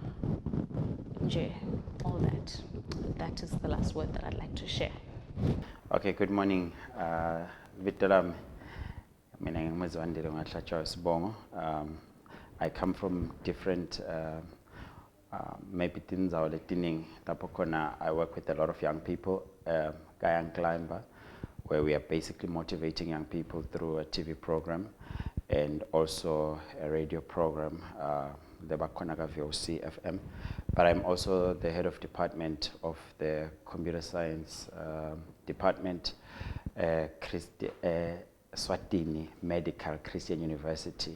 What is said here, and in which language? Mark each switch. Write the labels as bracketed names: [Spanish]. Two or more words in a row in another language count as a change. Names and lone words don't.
[English] All that. That is the last word that I'd like to share. Okay, good morning. Vitalam, I come from different maybe [Swati] tindzawo letiningi lapho khona [English] I work with a lot of young people, Young Climber, where we are basically motivating young people through a TV program and also a radio program, the Bakonaga VOC FM. But I'm also the head of department of the computer science department, Swatini Medical Christian University.